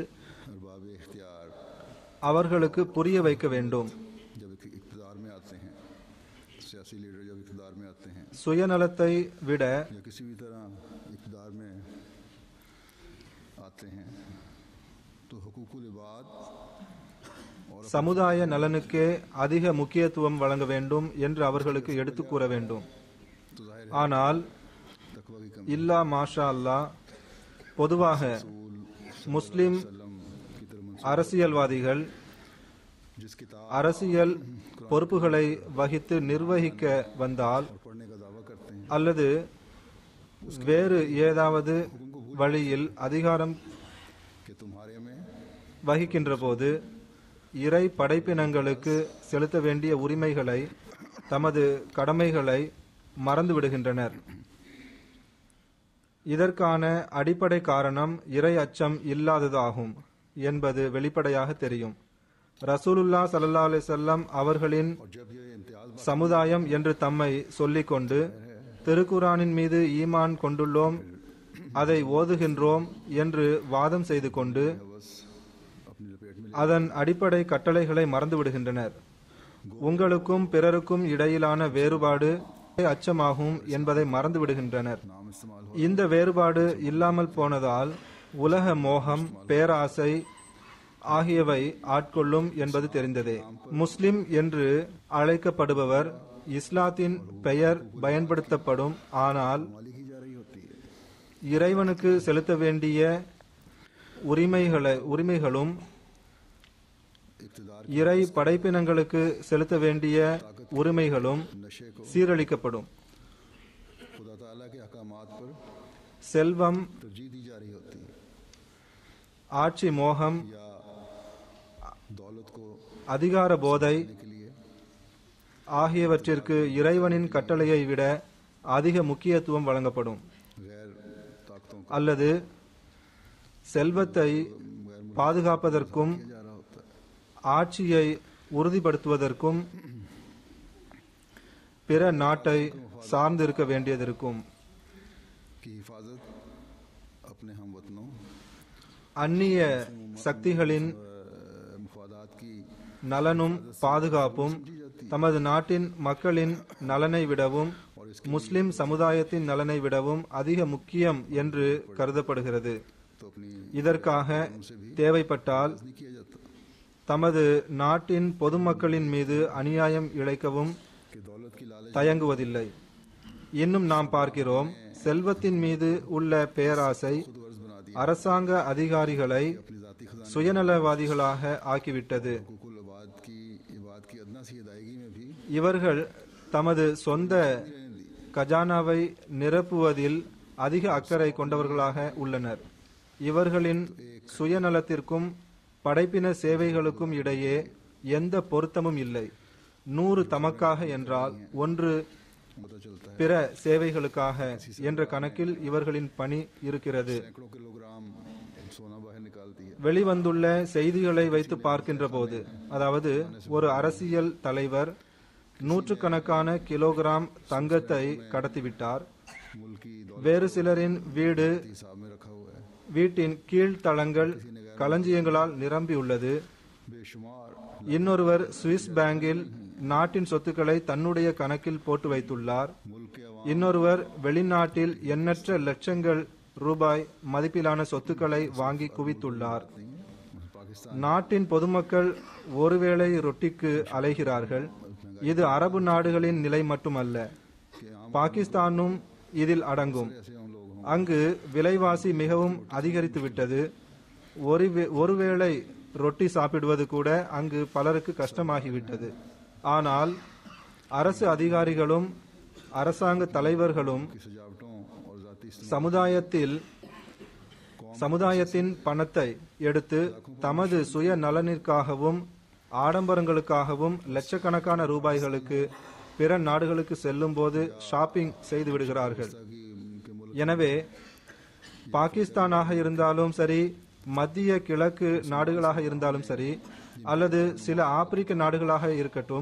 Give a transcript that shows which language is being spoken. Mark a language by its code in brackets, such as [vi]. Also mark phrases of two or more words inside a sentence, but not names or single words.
[ur] ارباب اختیار [ta] அவர்களுக்கு புரிய வைக்க வேண்டும். [ur] جب اقتدار میں آتے ہیں، سیاسی لیڈر جب اقتدار میں آتے ہیں [ta] சுயநலத்தை விட [ur] یا کسی بھی طرح اقتدار میں آتے ہیں تو حقوق العباد [ta] சமுதாய நலனுக்கே அதிக முக்கியத்துவம் வழங்க வேண்டும் என்று அவர்களுக்கு எடுத்துக் கூற வேண்டும். [ur] تو ظاہر [ta] ஆனால் [ur] تقویٰ کی کمی [ar] إلا ما شاء الله [ta] பொதுவாக முஸ்லிம் [ur] کی طرف [ta] அரசியல்வாதிகள் [ur] جس کتاب [ta] அரசியல் பொறுப்புகளை வகித்து நிர்வகிக்க வந்தால் [ur] پڑھنے کا دعویٰ کرتے ہیں [ta] அல்லது வேறு ஏதாவது வழியில் அதிகாரம் [ur] کہ تمہارے میں [ta] வகிக்கின்ற போது இறை படைப்பினங்களுக்கு செலுத்த வேண்டிய உரிமைகளை தமது கடமைகளை மறந்து விடுகின்றனர். இதற்கான அடிப்படை காரணம் இறை அச்சம் இல்லாததாகும் என்பது வெளிப்படையாக தெரியும். [ar] رسول الله صلى الله عليه وسلم [ta] அவர்களின் [ur] جب یہ امتیاز [ta] சமுதாயம் என்று தம்மை சொல்லிக்கொண்டு திருக்குரானின் மீது ஈமான் கொண்டுள்ளோம், அதை ஓதுகின்றோம் என்று வாதம் செய்து கொண்டு [ur] اپنی لپیٹ میں [ta] அதன் அடிப்படை கட்டளைகளை மறந்து விடுகின்றனர். உங்களுக்கும் பிறருக்கும் இடையிலான வேறுபாடு அச்சமாகும் என்பதை மறந்து விடுகின்றனர். [ur] نام استعمال ہو [ta] இந்த வேறுபாடு இல்லாமல் போனதால் உலக மோகம், பேராசை ஆகியவை ஆட்கொள்ளும் என்பது தெரிந்ததே. முஸ்லிம் என்று அழைக்கப்படுபவர் இஸ்லாத்தின் பெயர் பயன்படுத்தப்படும், ஆனால் [ur] مالی کی جا رہی ہوتی ہے. [ta] இறைவனுக்கு செலுத்த வேண்டிய உரிமைகளும் इक़्तिदार இறை படைப்பினங்களுக்கு செலுத்த வேண்டிய உரிமைகளும் [ur] نشے کو [ta] சீரழிக்கப்படும். [ur] خدا تعالیٰ کے احکامات پر [ta] செல்வம், [ur] ترجیح دی جا رہی ہوتی ہے [ta] ஆட்சி மோகம், [ur] یا دولت کو [ta] அதிகார போதை [ur] کے لیے [ta] ஆகியவற்றிற்கு இறைவனின் கட்டளையை விட அதிக முக்கியத்துவம் வழங்கப்படும். [ur] غیر طاقتوں کو [ta] அல்லது செல்வத்தை பாதுகாப்பதற்கும் [ur] جا رہا ہوتا ہے. [ta] ஆட்சியை உறுதிப்படுத்துவதற்கும் பிற நாட்டை சார்ந்திருக்க வேண்டியதிருக்கும். [ur] کی حفاظت اپنے ہم وطنوں [ta] அந்நிய சக்திகளின் [ur] مفادات کی [ta] நலனும் பாதுகாப்பும் தமது நாட்டின் மக்களின் நலனை விடவும் முஸ்லிம் சமுதாயத்தின் நலனை விடவும் அதிக முக்கியம் என்று கருதப்படுகிறது. [ur] تو اپنی [ta] இதற்காக தேவைப்பட்டால் [ur] نہیں کیا جاتا [ta] தமது நாட்டின் பொதுமக்களின் மீது அநியாயம் இழைக்கவும் [ur] کہ دولت کی لالچ [ta] தயங்குவதில்லை. இன்னும் நாம் பார்க்கிறோம், செல்வத்தின் மீது உள்ள பேராசை [ur] ورج بنا دی [ta] அரசாங்க அதிகாரிகளை [ur] اپنی ذاتی خزانے [ta] சுயநலவாதிகளாக ஆக்கிவிட்டது. [ur] کل عباد کی ادنیٰ سی ادائیگی میں بھی [ta] இவர்கள் தமது சொந்த கஜானாவை நிரப்புவதில் அதிக அக்கறை கொண்டவர்களாக உள்ளனர். இவர்களின் சுயநலத்திற்கும் படைப்பின சேவைகளுக்கும் இடையே எந்த பொருத்தமும் இல்லை. 100 தமக்காக என்றால் 1 [ur] پتا چلتا ہے [ta] பிற சேவைகளுக்காக என்ற கணக்கில் இவர்களின் பணி இருக்கிறது. [ur] سینکڑوں کلوگرام سونا باہر نکالتی ہے. [ta] வெளிவந்துள்ள செய்திகளை வைத்து பார்க்கின்ற போது, அதாவது ஒரு அரசியல் தலைவர் நூற்றுக்கணக்கான கிலோகிராம் தங்கத்தை கடத்திவிட்டார். [ur] ملک کی دولت [ta] வேறு சிலரின் வீடு, [ur] حساب میں رکھا ہوا ہے. [ta] வீட்டின் கீழ்த்தளங்கள் களஞ்சியங்களால் நிரம்பியுள்ளது. बेशुमार இன்னொருவர் சுவிஸ் பேங்கில் நாட்டின் சொத்துக்களை தன்னுடைய கணக்கில் போட்டு வைத்துள்ளார். [ur] ملک کے عوام [ta] இன்னொருவர் வெளிநாட்டில் எண்ணற்ற லட்சங்கள் ரூபாய் மதிப்பிலான சொத்துக்களை வாங்கி குவித்துள்ளார். पाकिस्तान நாட்டின் பொதுமக்கள் ஒருவேளை ரொட்டிக்கு அலைகிறார்கள். இது அரபு நாடுகளின் நிலை மட்டுமல்ல, பாகிஸ்தானும் இதில் அடங்கும். [ur] ایسے ہم لوگ ہوں [ta] அங்கு விலைவாசி மிகவும் அதிகரித்து விட்டது. ஒருவேளை ரொட்டி சாப்பிடுவது கூட அங்கு பலருக்கு கஷ்டமாகிவிட்டது. ஆனால் அரசு அதிகாரிகளும் அரசாங்க தலைவர்களும் [ur] کی سجاوٹوں اور ذاتی [ta] சமுதாயத்தின் பணத்தை எடுத்து தமது சுய நலனிற்காகவும் ஆடம்பரங்களுக்காகவும் லட்சக்கணக்கான ரூபாய்களுக்கு பிற நாடுகளுக்கு செல்லும் போது ஷாப்பிங் செய்து விடுகிறார்கள். எனவே பாகிஸ்தானாக இருந்தாலும் சரி, மத்திய கிழக்கு நாடுகளாக இருந்தாலும் சரி, அல்லது சில ஆப்பிரிக்க நாடுகளாக இருக்கட்டும்,